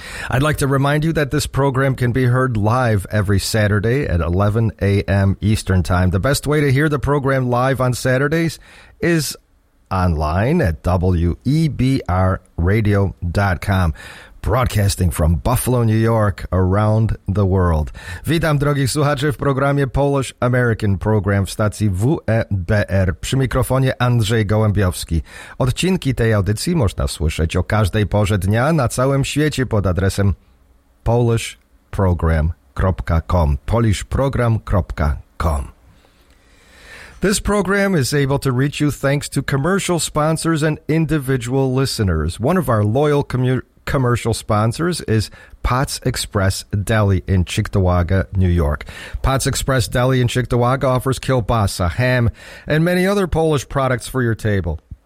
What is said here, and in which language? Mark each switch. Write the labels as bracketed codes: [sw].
[en] I'd like to remind you that this program can be heard live every Saturday at 11 a.m. Eastern Time. The best way to hear the program live on Saturdays is online at WEBRradio.com, broadcasting from Buffalo, New York, around the world. [pl] Witam, drogi słuchacze, w programie Polish-American Program w stacji WEBR. Przy mikrofonie Andrzej Gołębiowski. Odcinki tej audycji można słyszeć o każdej porze dnia na całym świecie pod adresem polishprogram.com. polishprogram.com. [en] This program is able to reach you thanks to commercial sponsors and individual listeners. One of our loyal commercial sponsors is Potts Express Deli in Cheektowaga, New York. Potts Express Deli in Cheektowaga offers kielbasa, ham, and many other Polish products for your table.